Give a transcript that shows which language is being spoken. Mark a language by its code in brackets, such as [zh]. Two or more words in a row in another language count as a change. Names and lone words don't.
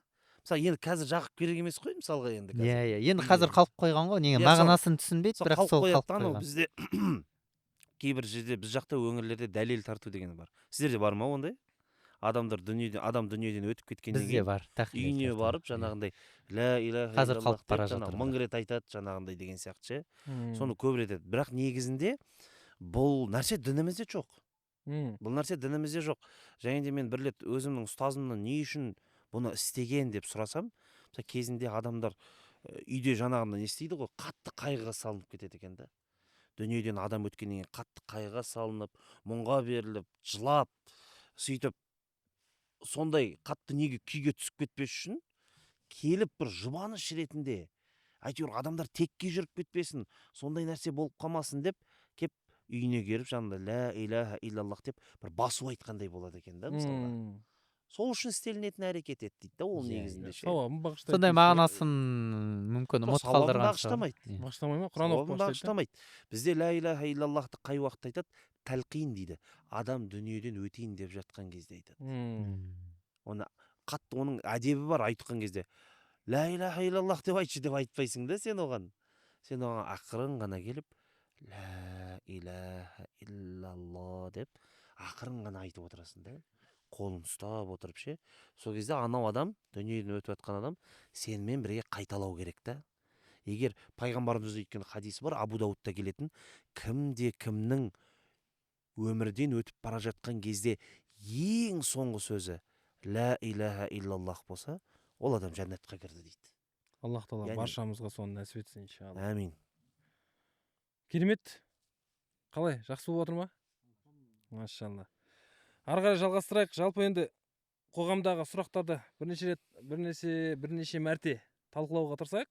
[kk] Мысалы енді қазір жағып керек емес қой, мысалға енді қазір. Енді қазір қалып қойған ғой, неге мағынасын түсінбейді, бірақ сол қалып қойған. Бізде кейбір жерде, біз жақта өңірлерде дәлел тарту деген бар. Сіздерде бар ма ондай? Адам дүниеден өтіп кеткеннен кейін бар, үйіне барып жаңағындай [ar] لا إله [kk] қазір қалып бара жатыр. Мың рет айтады жаңағындай деген сияқты ше. Соны көп рет айтады. Бірақ негізінде бұл нәрсе дінімізде жоқ. Бұл нәрсе дінімізде жоқ. Және де мен бір рет өзімнің ұстазымнан не үшін бұны істеген деп сұрасам, кезінде адамдар үйде жаңағында не істейді ғой, қатты қайғыға салынып кетеді екен да. Дүниеден адам өткеннен кейін қатты қайғыға салынып, мұңға беріліп, жылап, сөйтіп сондай қатты неге күйге түсіп кетпес үшін келіп бір жұбаныш ретінде, әйтеуір адамдар текке жүріп кетпесін, сондай нәрсе болып қалмасын деп кеп үйіне келіп жанында [ar] لا إله إلا الله [kk] деп бір басу айтқандай болады екен да, мысалға. Сол үшін істелінетін әрекет еді дейді да, ол негізінде ше. Сондай мағынасын мүмкін ұмыт қалдырған шығар. Бағыштамай ма? Құран оқып бағыштамайды. Бізде [ar] لا إله [kk] иллаллахты қай уақытта айтады? Тәлқин дейді. Адам дүниеден өтейін деп жатқан кезде айтады. Оны қатты оның әдебі бар айтқан кезде. [ar] لا إله إلا الله [kk] деп айтшы деп айтпайсың да сен оған. Сен оған ақырын ғана келіп [ar] لا إله إلا الله [kk] деп ақырын ғана айтып отырасың да. Қолын ұстап отырып ше. Сол кезде анау адам, дүниеден өтіп жатқан адам сенімен бірге қайталау керек та. Егер пайғамбарымыз айтқан хадисі бар, Абу Даудта келетін, кімде кімнің өмірден өтіп бара жатқан кезде ең соңғы сөзі [ar] لا إله إلا الله [kk] болса, ол адам жәннатқа кірді дейді. Аллах тағала баршамызға соны нәсіп етсін иншалла. Әмин. Керемет. Қалай, жақсы болып отыр ма? Машалла. Ары қарай жалғастырайық. Жалпы енді қоғамдағы сұрақтарды бірнеше мәрте талқылауға тырысайық.